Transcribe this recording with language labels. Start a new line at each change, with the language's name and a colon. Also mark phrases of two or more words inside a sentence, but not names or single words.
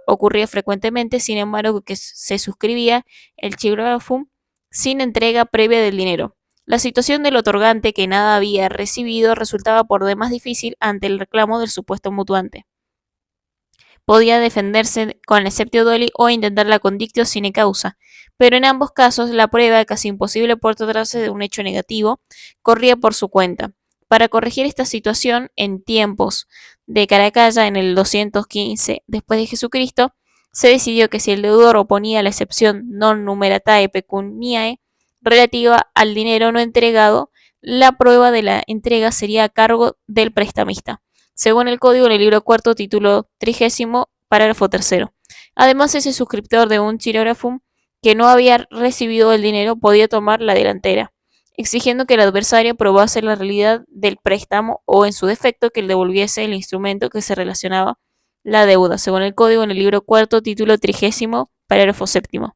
Spanish: Ocurría frecuentemente, sin embargo, que se suscribía el chirografum sin entrega previa del dinero. La situación del otorgante, que nada había recibido, resultaba por demás difícil ante el reclamo del supuesto mutuante. Podía defenderse con el
Latin: exceptio doli
Spanish: o intentar la
Latin: condictio sine causa,
Spanish: pero en ambos casos la prueba, casi imposible por tratarse de un hecho negativo, corría por su cuenta. Para corregir esta situación, en tiempos de Caracalla, en el 215 después de Jesucristo, se decidió que si el deudor oponía la excepción
Latin: non numeratae pecuniae,
Spanish: relativa al dinero no entregado, la prueba de la entrega sería a cargo del prestamista, según el código en el libro cuarto, título 30, parágrafo tercero. Además, ese suscriptor de un chirógrafo que no había recibido el dinero podía tomar la delantera, exigiendo que el adversario probase la realidad del préstamo o, en su defecto, que le devolviese el instrumento que se relacionaba la deuda, según el código en el libro cuarto, título 30, parágrafo séptimo.